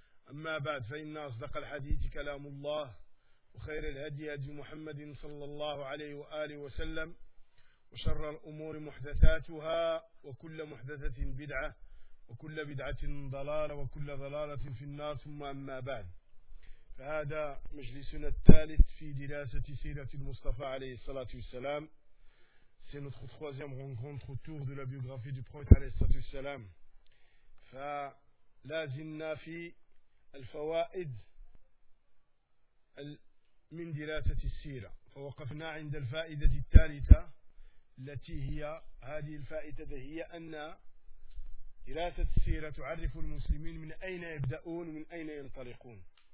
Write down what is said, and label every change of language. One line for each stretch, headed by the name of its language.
Arabic: أما بعد، فإن أصدق الحديث كلام الله، وخير الهدي هدي محمد صلى الله عليه وآله وسلم، وشر الأمور محدثاتها، وكل محدثة بدعة، وكل بدعة ضلالة، وكل ضلالة في النار. ثم أما بعد، فهذا مجلسنا الثالث في دراسة سيرة المصطفى عليه الصلاة والسلام.
French: C'est notre troisième rencontre autour de la biographie du prophète عليه الصلاة والسلام.
Arabic: فلا زلنا في الفوائد من دراسة السيرة، فوقفنا عند الفائدة الثالثة التي هي هذه الفائدة، هي أن دراسة السيرة تعرف المسلمين من أين يبدأون ومن أين ينطلقون.